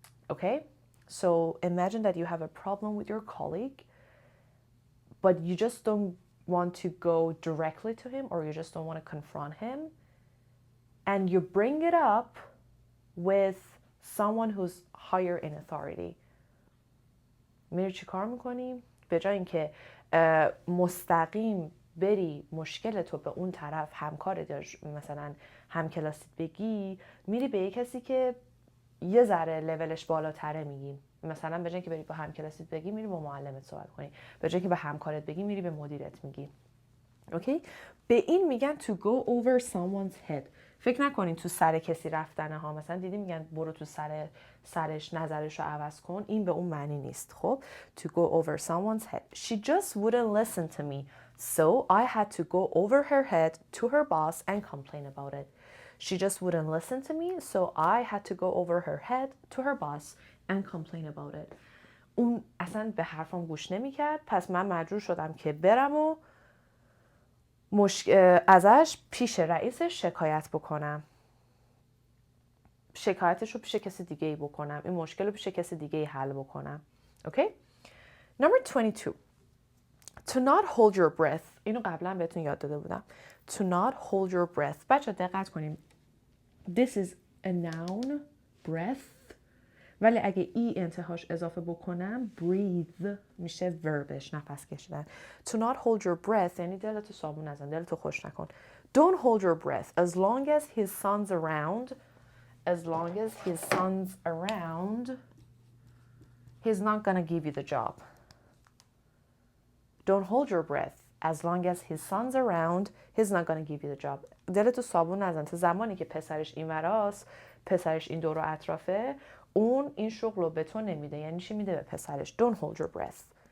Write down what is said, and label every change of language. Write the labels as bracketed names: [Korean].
[English] Okay? So imagine that you have a problem with your colleague, but you just don't want to go directly to him or you just don't want to confront him. And you bring it up with someone who's higher in authority. [Persian] میری چی کار میکنی؟ به جای اینکه مستقیم بری مشکل تو به اون طرف همکارت یا مثلا همکلاست بگی، میری به یه کسی که یه ذره لولش بالاتره میگی. مثلا به جای اینکه بری با همکلاست بگی میری با معلمت صحبت کنی، به جای اینکه به همکارت بگی میری به مدیرت میگی. اوکی؟ به این میگن [English] to go over someone's head. [Persian] فکر نکنین تو سر کسی رفتنه ها. مثلا دیدی میگن برو تو سرش نظرش رو عوض کن. این به اون معنی نیست. [English] خب to go over someone's head. She just wouldn't listen to me, so I had to go over her head to her boss and complain about it. She just wouldn't listen to me, so I had to go over her head to her boss and complain about it. [Persian] اون اصلا به حرفم گوش نمیکرد، پس من مجبور شدم که برم و ازش پیش رئیسش شکایت بکنم. شکایتش رو پیش کسی دیگه ای بکنم. این مشکل رو پیش کسی دیگه ای حل بکنم. [English] Okay? Number 22. To not hold your breath. [Persian] اینو قبلا بهتون یاد داده بودم. [English] To not hold your breath. [Persian] بچه دقت کنیم. [English] This is a noun, breath. [Persian] ولی اگه ای انتهاش اضافه بکنم breathe میشه verbش، نفس کشیدن. [English] To not hold your breath [Persian] یعنی دلتو صابون نزن، دلتو خوش نکن. [English] Don't hold your breath as long as his son's around. As long as his son's around, he's not gonna give you the job. Don't hold your breath as long as his son's around, he's not gonna give you the job. [Persian] دلتو صابون نزن تا زمانی که پسرش این وراست، پسرش این دور و اطرافه، اون این شغل رو به تو نمیده. یعنی چی میده به پسرش؟ [English] Don't hold your breath.